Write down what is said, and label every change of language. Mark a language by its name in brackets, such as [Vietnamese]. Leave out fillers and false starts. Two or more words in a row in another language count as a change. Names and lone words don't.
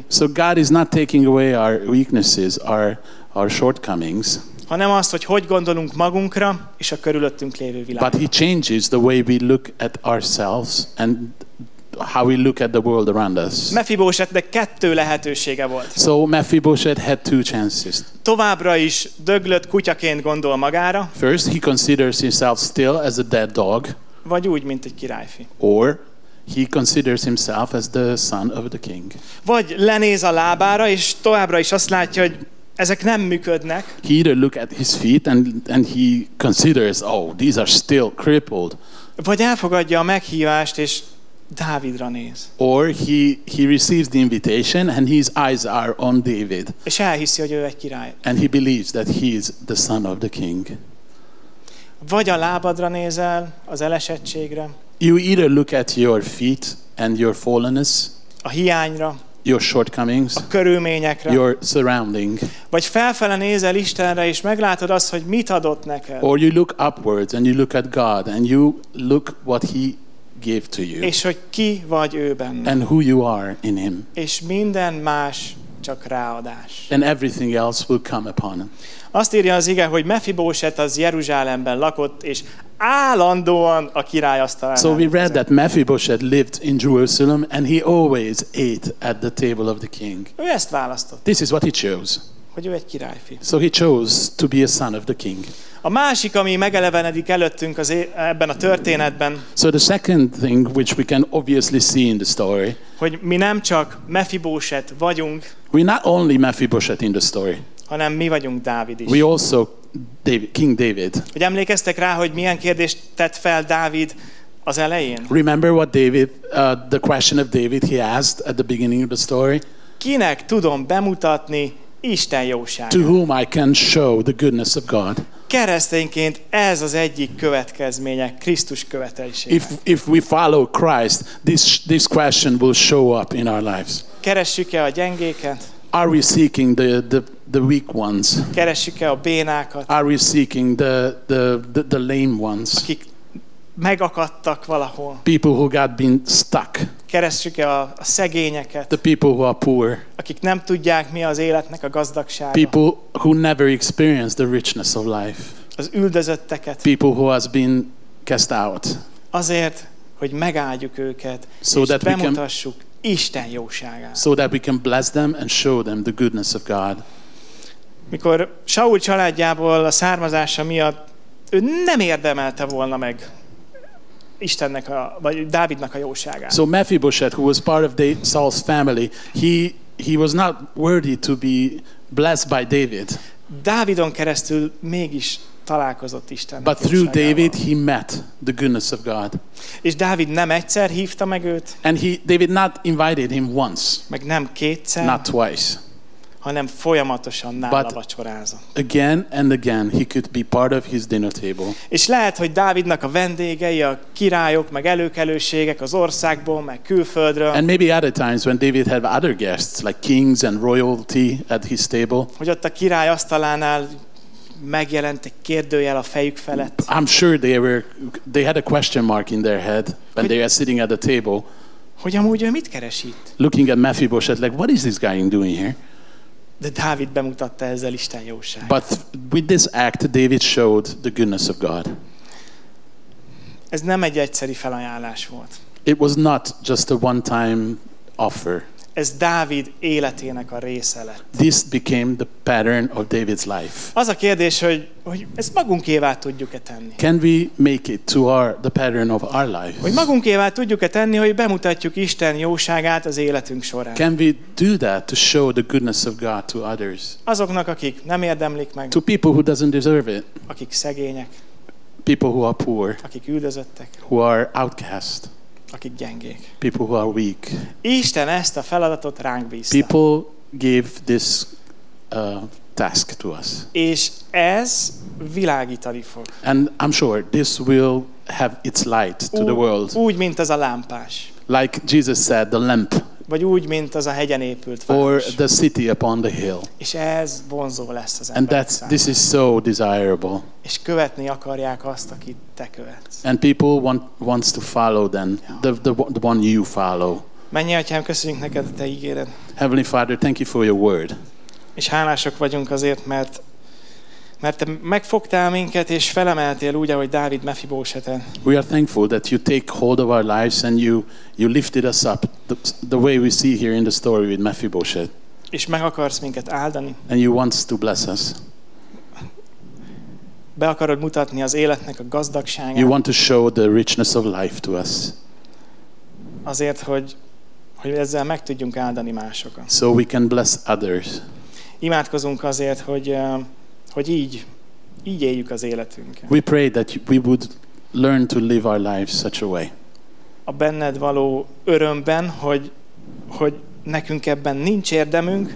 [English] So God is not taking away our weaknesses, our shortcomings. [Hungarian] Hanem azt, hogy gondolunk magunkra és a körülöttünk lévő világra. [English] But he changes the way we look at ourselves and how we look at the world around us. [Hungarian] Mefibósetnek kettő lehetősége volt. [English] So Mephibosheth had two chances. [Hungarian] Továbbra is döglött kutyaként gondol magára. [English] First, he considers himself still as a dead dog. [Hungarian] Vagy úgy, mint egy királyfi. [English] Or he considers himself as the son of the king. [Hungarian] Vagy lenéz a lábára, és továbbra is azt látja, hogy ezek nem működnek. [English] He either look at his feet and he considers, oh, these are still crippled. [Hungarian] Vagy elfogadja a meghívást, és Dávidra néz. [English] Or he receives the invitation and his eyes are on David. [Hungarian] És elhiszi, hogy ő egy király. [English] And he believes that he is the son of the king. [Hungarian] Vagy a lábadra nézel, az elesettségre. [English] You either look at your feet and your fallenness, [Hungarian] a hiányra, [English] your shortcomings, [Hungarian] a körülményekre, [English] your surrounding. [Hungarian] Vagy felfele nézel Istenre, és meglátod azt, hogy mit adott neked. [English] Or you look upwards and you look at God and you look what he gave to you. [Hungarian] És hogy ki vagy ő benne. [English] And who you are in him. [Hungarian] És minden más csak ráadás. [English] And everything else will come upon him. [Hungarian] Azt írja az ige, hogy Mefibóset az Jeruzsálemben lakott, és állandóan a király asztalánál. [English] So we read that Mephibosheth lived in Jerusalem and he always ate at the table of the king. [Hungarian] Ő ezt választott. [English] This is what he chose. [Hungarian] Hogy ő egy királyfi. [English] So he chose to be a son of the king. [Hungarian] A másik, ami megelevenedik előttünk ebben a történetben, [English] so the second thing which we can obviously see in the story, [Hungarian] hogy mi nem csak Mefibóset vagyunk, [English] we're not only Mephibosheth in the story, [Hungarian] hanem mi vagyunk Dávid is. [English] We also King David. [Hungarian] Hogy emlékeztek rá, hogy milyen kérdést tett fel Dávid az elején? [English] Remember what David, the question of David he asked at the beginning of the story? [Hungarian] Kinek tudom bemutatni Isten jóságát? [English] To whom I can show the goodness of God. [Hungarian] Keresztényként ez az egyik következménye Krisztus követelésében. [English] If we follow Christ, this question will show up in our lives. [Hungarian] Keressük-e a gyengéket? [English] Are we seeking the weak ones? [Hungarian] Keressük-e a bénákat? [English] Are we seeking the lame ones? [Hungarian] Akik megakadtak valahol. [English] People who got been stuck. [Hungarian] Keressük-e a szegényeket? [English] The people who are poor. [Hungarian] Akik nem tudják, mi az életnek a gazdagsága. [English] People who never experienced the richness of life. [Hungarian] Az üldözötteket. [English] People who has been cast out. [Hungarian] Azért, hogy megáldjuk őket, [English] so [Hungarian] és [English] that [Hungarian] bemutassuk Isten jóságát. [English] So that we can bless them and show them the goodness of God. [Hungarian] Mikor Saul családjából a származása miatt ő nem érdemelte volna meg Istennek vagy Dávidnak a jóságát. [English] So Mephibosheth, who was part of Saul's family, he was not worthy to be blessed by David. [Hungarian] Dávidon keresztül mégis találkozott Istennek. [English] But through David he met the goodness of God. [Hungarian] És Dávid nem egyszer hívta meg őt. [English] And David not invited him once. [Hungarian] Meg nem kétszer. [English] Not twice. [Hungarian] Hanem folyamatosan nála vacsorázott. [English] Again and again he could be part of his dinner table. [Hungarian] És lehet, hogy Dávidnak a vendégei, a királyok, meg előkelőségek az országból, meg külföldről. [English] And maybe other times when David had other guests like kings and royalty at his table. [Hungarian] Hogy ott a király asztalánál megjelent egy kérdőjel a fejük felett. [English] I'm sure they had a question mark in their head when they were sitting at the table. [Hungarian] Hogy amúgy ő mit keres itt? [English] Looking at Mephibosheth like, what is this guy doing here? [Hungarian] De Dávid bemutatta ezzel Isten jóságát. [English] But with this act, David showed the goodness of God. [Hungarian] Ez nem egy egyszeri felajánlás volt. [English] It was not just a one-time offer. [Hungarian] Ez Dávid életének a része lett. [English] This became the pattern of David's life. [Hungarian] Az a kérdés, hogy ezt magunkévá tudjuk-e tenni? [English] Can we make it to the pattern of our life? [Hungarian] Hogy magunkévá tudjuk-e tenni, hogy bemutatjuk Isten jóságát az életünk során? [English] Can we do that to show the goodness of God to others? [Hungarian] Azoknak, akik nem érdemlik meg. [English] To people who doesn't deserve it. [Hungarian] Akik szegények. [English] People who are poor. [Hungarian] Akik üldözöttek. [English] Who are outcast. [Hungarian] Akik gyengék. [English] People who are weak. [Hungarian] Isten ezt a feladatot ránk bízta. [English] People gave this task to us. [Hungarian] És ez világítani fog. [English] And I'm sure this will have its light to the world. [Hungarian] Úgy, mint az a lámpás. [English] Like Jesus said, the lamp. [Hungarian] Vagy úgy, mint az a hegyen épült [English] Or [Hungarian] város. [English] the city upon the hill. [Hungarian] És ez vonzó lesz az [English] And [Hungarian] emberek számára. [English] this is so desirable. [Hungarian] És követni akarják azt, akit te követsz. [English] And people wants to follow them, the one you follow. [Hungarian] Mennyi Atyám, köszönjük neked a te ígéred. [English] Heavenly Father, thank you for your word. [Hungarian] És hálások vagyunk azért, mert te megfogtál minket, és felemeltél úgy, ahogy Dávid Mephibosheten. [English] We are thankful that you take hold of our lives and you lifted us up the way we see here in the story with Mephibosheth. [Hungarian] És meg akarsz minket áldani. [English] And you want to bless us. [Hungarian] Be akarod mutatni az életnek a gazdagságát. [English] You want to show the richness of life to us. [Hungarian] Azért, hogy ezzel meg tudjunk áldani másokat. [English] So we can bless others. [Hungarian] Imádkozunk azért, hogy így éljük az életünket. [English] We pray that we would learn to live our lives such a way. [Hungarian] A benned való örömben, hogy nekünk ebben nincs érdemünk.